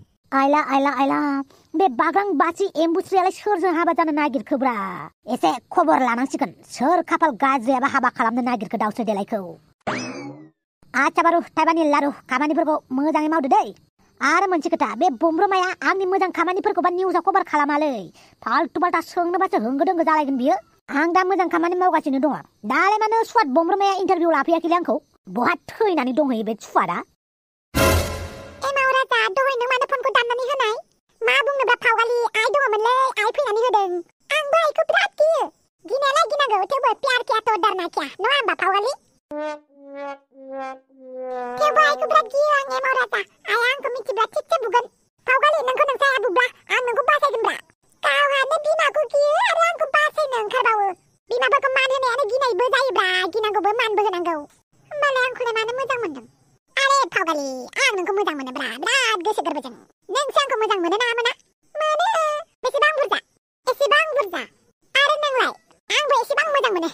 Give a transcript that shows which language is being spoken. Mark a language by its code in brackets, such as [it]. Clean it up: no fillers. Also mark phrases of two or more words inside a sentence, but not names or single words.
[brx] आइला बे बागां बासि एम्बुस्रियालाय सोरजों हाबा जानो नागिरखोब्रा एसे खबर लानांसिगोन सोर खाफाल गाज्रियाबा हाबा खालामनो नागिरखो दाउस्रि देलायखौ आच्छा बारु थाइबानि लारु खामानिफोरखौ मोजाङै मावदो दै आरो मोनसे खोथा बे बमब्रमाया आंनि मोजां खामानिफोरखौबा निउसाव कभार खालामालै फाल्तु बाल्टा सोंनोबासो होंगो दोंगो जालायगोन बियो आं दा मोजां खामानि मावगासिनो दङ दालाय मानो सुवाद बमब्रमाया इन्टारभिउ लाफैयाखैलै आंखौ बहा थैनानै दंहैयो बे सुवादा एमाव राजा दहाय नों मानो फनखौ दाननानै होनाय मा बुंनोब्रा फावगालि आइ दङमोनलै आइ फैनानै होदों आंबो आइखौ बिराद गियो गिनायालाय गिनांगौ थेवबो [hi] प्यार किया तो डरना क्या [brx] नङा होमबा फावगालि थेवबो आइखौ बिराद गियो आं एमाव राजा आइया आंखौ मिथिब्ला थिगसे बुगोन फावगालि नोंखौ नोंसाया बुब्ला आं नोंखौ बासायगोनब्रा गावहानो बिमाखौ गियो आरो आंखौ बासायनो ओंखारबावो बिमाफोरखौ मान होनायानो गिनायबो जायोब्रा गिनांगौबो मानबो होनांगौ होमबालाय आंखौलाय मानो मोजां मोनदों आरे फावगालि आं नोंखौ मोजां मोनोब्रा बिराद गोसो गोरबोजों नोंसो आंखौ मोजां मोनो ना मोना मोनो बेसेबां बुरजा एसेबां बुरजा आरो नोंलाय आंबो एसेबां मोजां मोनो